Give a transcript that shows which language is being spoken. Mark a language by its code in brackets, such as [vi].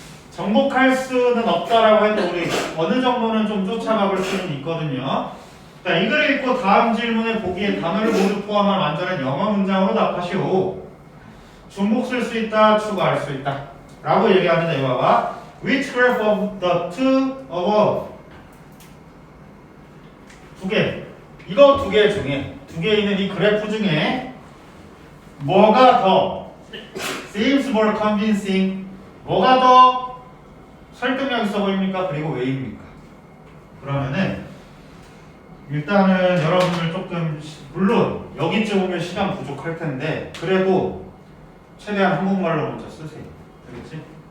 [ko] 정복할 수는 없다라고 했는데 우리 어느 정도는 좀 쫓아가볼 수는 있거든요. 자, 이 글을 읽고 다음 질문에 보기에 단어를 모두 포함한 완전한 영어 문장으로 답하시오. 중복 쓸 수 있다, 추가할 수 있다 라고 얘기합니다. 이거 봐봐. [en] Which graph of the two above? [ko] 두 개. 이거 두 개 중에 두 개 있는 이 그래프 중에 뭐가 더 [en] seems more convincing? [ko] 뭐가 더 설득력 있어 보입니까? 그리고 왜입니까? 그러면은 일단은 여러분들 조금 물론 여기쯤 오면 시간 부족할 텐데 그래도 최대한 한국말로 먼저 쓰세요. 알겠지?